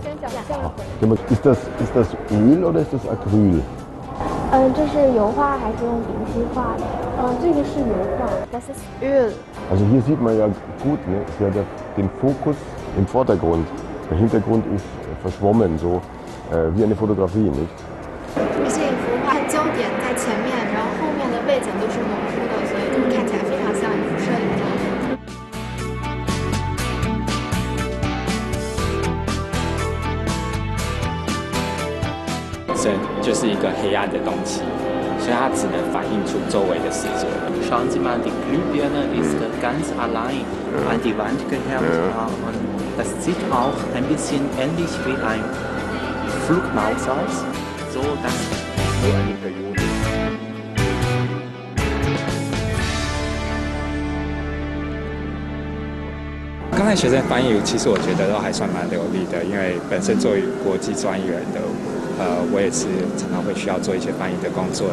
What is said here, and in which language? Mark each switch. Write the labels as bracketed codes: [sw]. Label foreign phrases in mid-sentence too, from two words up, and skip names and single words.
[de] Ist das Öl oder ist das Acryl? [zh] 这是油画还是用丙烯画的？这个是油画。 [de] Das ist Öl. Also hier sieht man ja gut, ne? Sie hat ja den Fokus im Vordergrund. Der Hintergrund ist verschwommen so. wie eine Fotografie, nicht? [zh] 而且一幅画焦点在前面，然后后面的背景都是模糊的，所以就看起来非常像一幅摄影作品。神就是一个黑暗的东西，所以它只能反映出周围的世界。 [de] Schauen Sie mal, die Glühbirne ist ganz allein an die Wand gehängt und das sieht auch ein bisschen ähnlich wie ein Flugmaus aus. So, das [zh] 刚才学生翻译，其实我觉得都还算蛮流利的，因为本身作为国际专译人的，我也是常常会需要做一些翻译的工作。